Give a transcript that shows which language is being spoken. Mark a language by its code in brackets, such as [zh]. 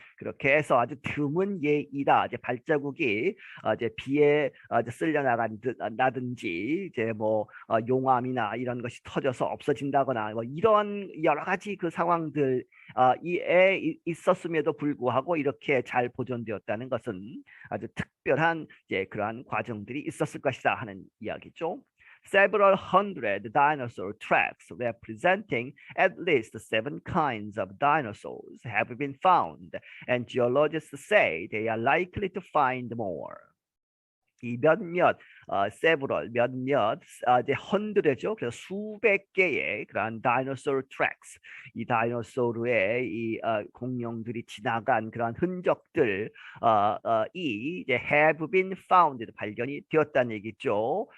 [ko] 그렇게 해서 아주 드문 예이다. 이제 발자국이 이제 비에 쓸려 나든지 이제 뭐 용암이나 이런 것이 터져서 없어진다거나 뭐 이런 여러 가지 그 상황들 이에 있었음에도 불구하고 이렇게 잘 보존되었다는 것은 아주 특별한 이제 그러한 과정들이 있었을 것이다 하는 이야기죠. [en] Several hundred dinosaur tracks representing at least 7 kinds of dinosaurs have been found, and geologists say they are likely to find more. [ko] 이 several 이제 hundred죠. 그래서 수백 개의 그런 dinosaur tracks, 이 다이노소르의 이 공룡들이 지나간 그런 흔적들 이 이제 [en] have been found [ko] 발견이 되었다는 얘기죠.